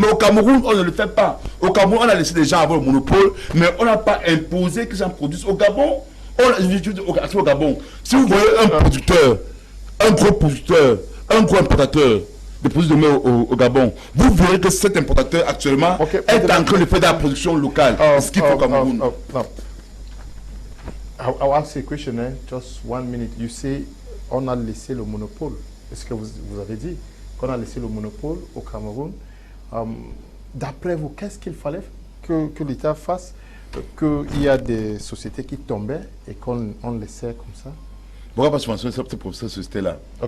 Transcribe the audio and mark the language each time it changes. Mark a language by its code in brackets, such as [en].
[fr] Mais au Cameroun, on ne le fait pas. Au Cameroun, on a laissé des gens avoir le monopole, mais on n'a pas imposé que les gens produisent. Au Gabon, au Gabon, si vous voyez un producteur, un gros producteur, un gros importateur de produits de mer au Gabon, vous verrez que cet importateur actuellement est en train de faire de la production locale. Ce qu'il faut au Cameroun. [en] I'll ask you a question, just 1 minute. You say [fr] on a laissé le monopole. Est-ce que vous avez dit qu'on a laissé le monopole au Cameroun? D'après vous, qu'est-ce qu'il fallait que l'État fasse? Qu'il y a des sociétés qui tombaient et qu'on laissait comme ça? Pourquoi pas subventionner cette société-là?